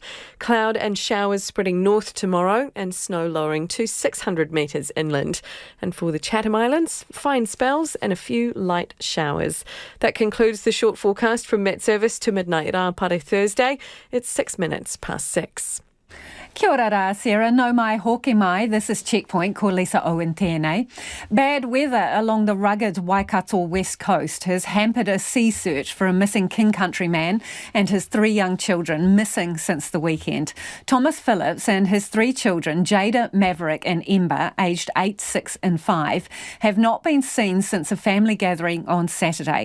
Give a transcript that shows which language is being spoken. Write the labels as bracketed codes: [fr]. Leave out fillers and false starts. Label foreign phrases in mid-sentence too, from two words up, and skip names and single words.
[en] Cloud and showers spreading north tomorrow and snow lowering to 600 metres inland. And for the Chatham Islands, fine spells and a few light showers. That concludes the short forecast from Met Service to midnight Rapare Thursday. It's 6 minutes past 6. [mi] Kia ora rā, Sarah. No mai hoki mai. [en] This is Checkpoint. [mi] Ko Lisa Owen tēnei. [en] Bad weather along the rugged Waikato west coast has hampered a sea search for a missing King Country man and his 3 young children, missing since the weekend. Thomas Phillips and his 3 children, Jada, Maverick and Ember, aged 8, 6 and 5, have not been seen since a family gathering on Saturday.